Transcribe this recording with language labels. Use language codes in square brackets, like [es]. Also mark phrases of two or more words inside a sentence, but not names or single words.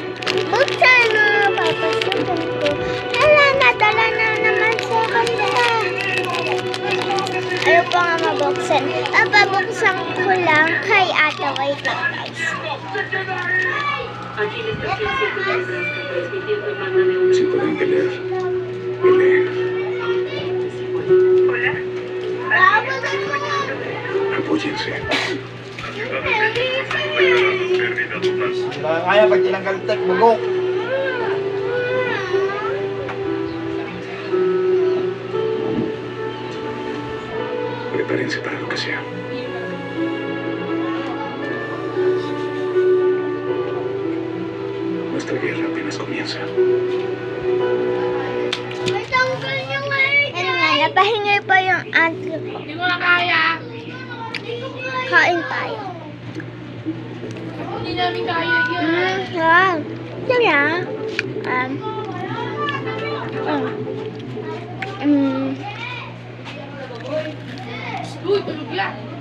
[tl] Buksan mo, papasukin ko. Hala, nadala na naman sa kanila. Ayaw pa nga mabuksan. Babuksan ko lang kay ate. Wait lang, guys. [es] Si pueden pelear, peleen. Apóyense. [tl] Kaya pag tinanggal tek, bugok. [es] Prepárense para lo que sea. Nuestra guerra apenas comienza. [tl] Ano nga, napahingi pa yung ate. Hindi ko na kaya. Kain tayo. Hindi namin kaya yan. Wow. Kaya, Uy, tulog yan.